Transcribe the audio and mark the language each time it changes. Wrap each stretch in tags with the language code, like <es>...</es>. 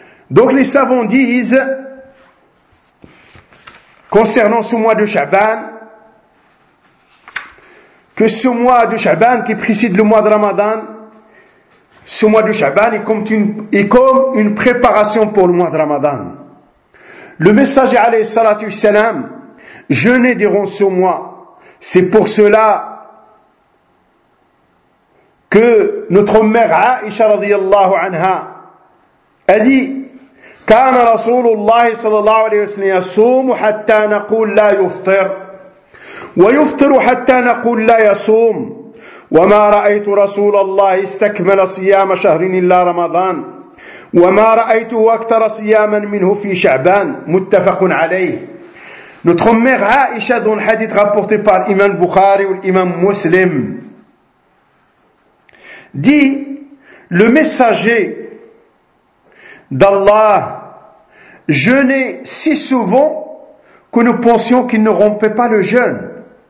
<fr>Donc les savants disent concernant ce mois de Sha'ban que ce mois de Sha'ban qui précède le mois de Ramadan, ce mois de Sha'ban est comme une préparation pour le mois de Ramadan. Le messager alayhi salatu wassalam jeûnait durant ce mois. C'est pour cela que notre mère Aïcha radiyallahu anha a dit</fr> <ar>كان رسول الله صلى الله عليه وسلم يصوم حتى نقول لا يفطر ويفطر حتى نقول لا يصوم وما رأيت رسول الله استكمل صيام شهر إلا رمضان وما رأيته أكثر صياما منه في شعبان متفق عليه.</ar> <fr>Notre mère Aïcha, dans le hadith rapporté par l'imam Bukhari ou l'imam Muslim, dit: le messager d'Allah jeûnait si souvent que nous pensions qu'il ne rompait pas le jeûne.</fr>